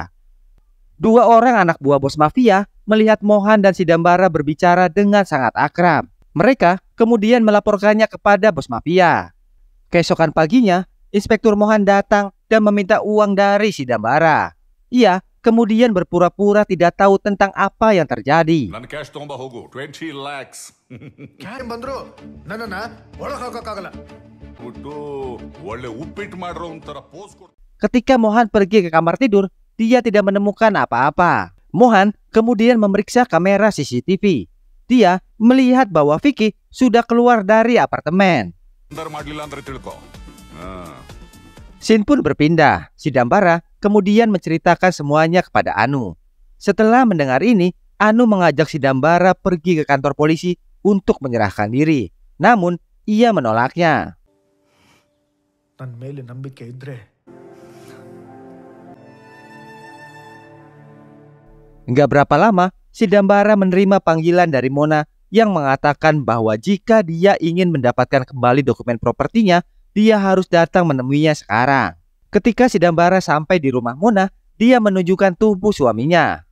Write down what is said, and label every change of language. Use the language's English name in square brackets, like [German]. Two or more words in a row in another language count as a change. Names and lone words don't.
[Indonesian] Dua orang anak buah bos mafia melihat Mohan dan si Dambara berbicara dengan sangat akrab. Mereka kemudian melaporkannya kepada bos mafia. Keesokan paginya, Inspektur Mohan datang dan meminta uang dari si Dambara. Ia kemudian berpura-pura tidak tahu tentang apa yang terjadi. [Kannada] ನನ್ನ ಕ್ಯಾಶ್ ತಗೊಂಬ ಹೋಗು 20 lakhs. ಬಂದ್ರು ನನ್ನನ್ನ ಒಳಗೆ ಹಾಕೋಕ್ಕಾಗಲ್ಲ. ಬಿಟ್ಟು ಒಳ್ಳೆ ಉಪ್ಪಿಟ್ಟು ಮಾಡ್ರೋ ಒಂಥರ ಪೋಸ್ ಕೊಡು. [Indonesian] Ketika Mohan pergi ke kamar tidur, dia tidak menemukan apa-apa. Mohan kemudian memeriksa kamera CCTV. Dia melihat bahwa Vicky sudah keluar dari apartemen. [Kannada] ಅಂದರ್ ಮಾಡ್ಲಿಲ್ಲ ಅಂದ್ರೆ ತಿಳ್ಕೊ. [Indonesian] Scene pun berpindah. Si Dambara kemudian menceritakan semuanya kepada Anu. Setelah mendengar ini, Anu mengajak si Dambara pergi ke kantor polisi untuk menyerahkan diri. Namun, ia menolaknya. [Kannada] ನನ್ನ ಮೇಲೆ ನಂಬಿಕೆ ಇದ್ರೆ [Indonesian] Enggak berapa lama, si Dambara menerima panggilan dari Mona yang mengatakan bahwa jika dia ingin mendapatkan kembali dokumen propertinya, dia harus datang menemuinya sekarang. Ketika Sidambara sampai di rumah Mona, dia menunjukkan tubuh suaminya.